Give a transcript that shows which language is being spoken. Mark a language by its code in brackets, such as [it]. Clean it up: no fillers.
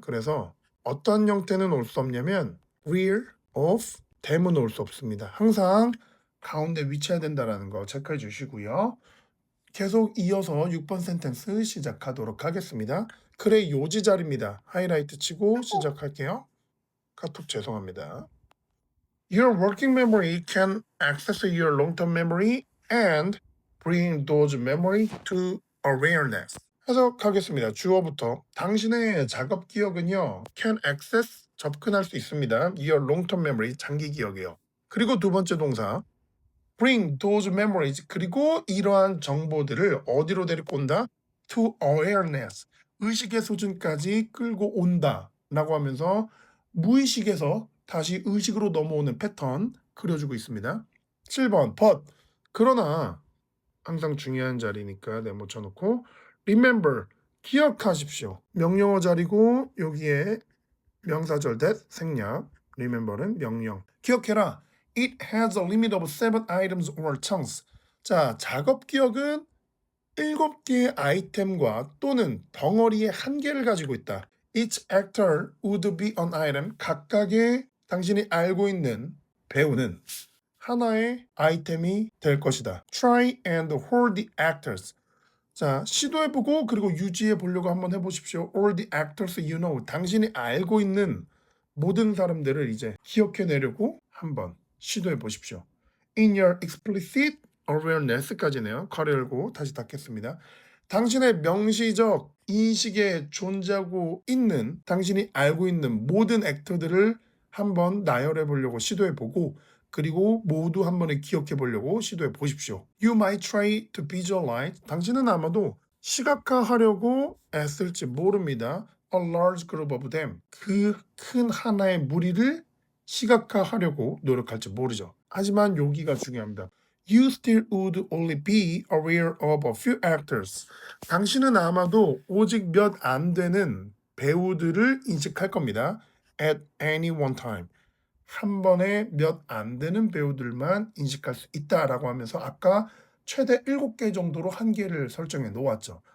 [ko] 그래서 어떤 형태는 올 수 없냐면 reel off, them은 올 수 없습니다. 항상 가운데 위치해야 된다는 거 체크해 주시고요. 계속 이어서 6번 센텐스 시작하도록 하겠습니다. 그래 요지 자리입니다. 하이라이트 치고 시작할게요. 카톡 죄송합니다. [en] Your working memory can access your long-term memory and bring those memory to awareness. [ko] 해석하겠습니다. 주어부터 당신의 작업 기억은요, [en] can access, [ko] 접근할 수 있습니다. [en] Your long-term memory, [ko] 장기 기억이요. 그리고 두 번째 동사 [en] bring those memories, [ko] 그리고 이러한 정보들을 어디로 데리고 온다? [en] To awareness, [ko] 의식의 수준까지 끌고 온다 라고 하면서 무의식에서 다시 의식으로 넘어오는 패턴 그려주고 있습니다. 7번 but, 그러나 항상 중요한 자리니까 네모 쳐놓고 [en] remember, [ko] 기억하십시오. 명령어 자리고 여기에 명사절 that, 생략, remember는 명령. 기억해라. [en] It has a limit of 7 items or chunks. [ko] 자, 작업 기억은 7개의 아이템과 또는 덩어리의 한계를 가지고 있다. [en] Each actor would be an item. [ko] 각각의 당신이 알고 있는 배우는 하나의 아이템이 될 것이다. [en] Try and hold the actors. [ko] 자, 시도해보고 그리고 유지해보려고 한번 해보십시오. [en] All the actors you know. [ko] 당신이 알고 있는 모든 사람들을 이제 기억해내려고 한번 시도해보십시오. [en] In your explicit awareness [ko] 까지네요. 괄호 열고 다시 닫겠습니다. 당신의 명시적 인식에 존재하고 있는, 당신이 알고 있는 모든 액터들을 한번 나열해보려고 시도해보고 그리고 모두 한 번에 기억해 보려고 시도해 보십시오. [en] You might try to visualize. [ko] 당신은 아마도 시각화하려고 애쓸지 모릅니다. [en] A large group of them. [ko] 그 큰 하나의 무리를 시각화하려고 노력할지 모르죠. 하지만 여기가 중요합니다. [en] You still would only be aware of a few actors. [ko] 당신은 아마도 오직 몇 안 되는 배우들을 인식할 겁니다. [en] At any one time. [ko] 한 번에 몇 안 되는 배우들만 인식할 수 있다라고 하면서 아까 최대 7개 정도로 한계를 설정해 놓았죠.